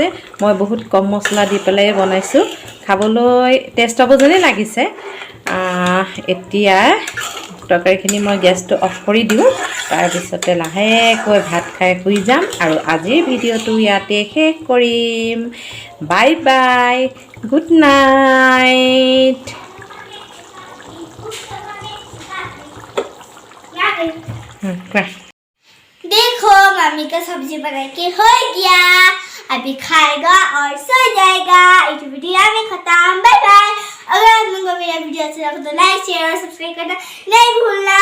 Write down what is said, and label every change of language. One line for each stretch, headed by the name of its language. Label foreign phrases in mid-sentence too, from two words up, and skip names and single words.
Assamese: মই বহুত কম মছলা দি পেলাই বনাইছোঁ। খাবলৈ টেষ্ট হ'ব যেনেই লাগিছে। এতিয়া তৰকাৰীখিনি মই গেছটো অফ কৰি দিওঁ। তাৰপিছতে লাহেকৈ ভাত খাই শুই যাম। আৰু আজিৰ ভিডিঅ'টো ইয়াতে শেষ কৰিম।
English: Bye bye, good night.
Hindi: देखो मम्मी का सब्जी बना के हो गया। अभी खाएगा और सो जाएगा। इस वीडियो में खत्म।
English: bye bye.
Hindi: अगर आप लोगों को मेरा वीडियो अच्छा लगा तो
English: like share
Hindi: और सब्सक्राइब करना नहीं भूलना।